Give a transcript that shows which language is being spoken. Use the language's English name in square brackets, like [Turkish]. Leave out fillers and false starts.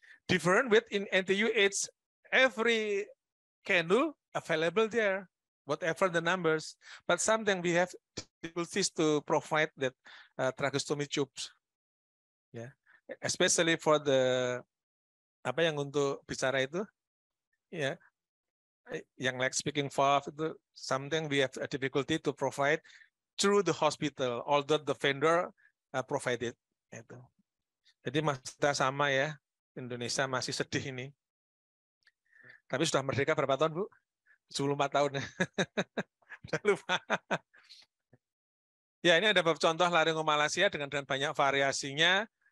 [English] Different with in NTU, it's every candle available there. Whatever the numbers, but sometimes we have difficulties to provide that tracheostomy tubes, ya, yeah. Especially for the [Indonesian] apa yang untuk bicara itu, ya, yeah. [English] Yang like speaking valve itu, something we have a difficulty to provide through the hospital, although the vendor provided. [Indonesian] Itu. Jadi masih kita sama ya, Indonesia masih sedih ini. Tapi sudah merdeka berapa tahun, Bu? 14 tahun. Udah lupa. Ya, ini ada beberapa contoh laryngomalacia dengan banyak variasinya.